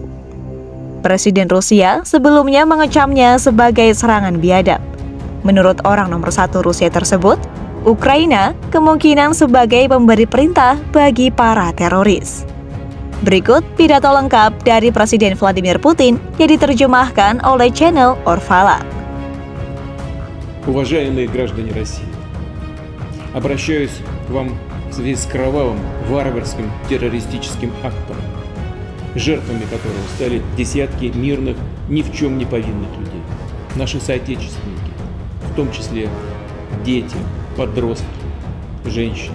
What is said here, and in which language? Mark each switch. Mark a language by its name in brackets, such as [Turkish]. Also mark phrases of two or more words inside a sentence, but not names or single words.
[Indonesian] Presiden Rusia sebelumnya mengecamnya sebagai serangan biadab. Menurut orang nomor 1 Rusia tersebut, Ukraina kemungkinan sebagai pemberi perintah bagi para teroris. Berikut pidato lengkap dari Presiden Vladimir Putin yang diterjemahkan oleh channel Orvala. [Russian] Уважаемые граждане России, обращаюсь к вам в связи с кровавым, варварским террористическим актом, жертвами которого стали десятки мирных, ни в чем не повинных людей, наши соотечественники, в том числе дети, подростки, женщины.